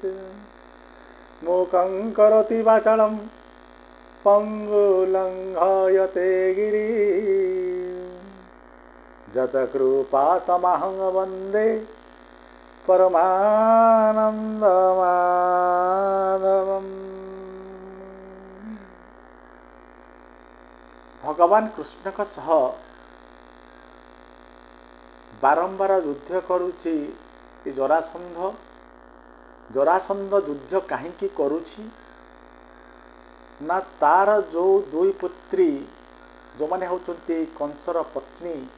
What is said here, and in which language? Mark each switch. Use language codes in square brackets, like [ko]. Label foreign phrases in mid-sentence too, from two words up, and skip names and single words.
[sa] मूकं करोति वाचालं पङ्गुलङ्घयते गिरिं जतकृपातमहं वन्दे परमानन्दमाधवम्। [or] ଭଗବାନ କୃଷ୍ଣଙ୍କ ସହ ବାରମ୍ବାର ଯୁଦ୍ଧ କରୁଛି ଏ ଜରାସନ୍ଧ ଯୁଦ୍ଧ କାହିଁକି କରୁଛି ନା ତାର ଯେଉଁ ଦୁଇ ପୁତ୍ରୀ ଯେଉଁମାନେ ହେଉଛନ୍ତି କଂସର ପତ୍ନୀ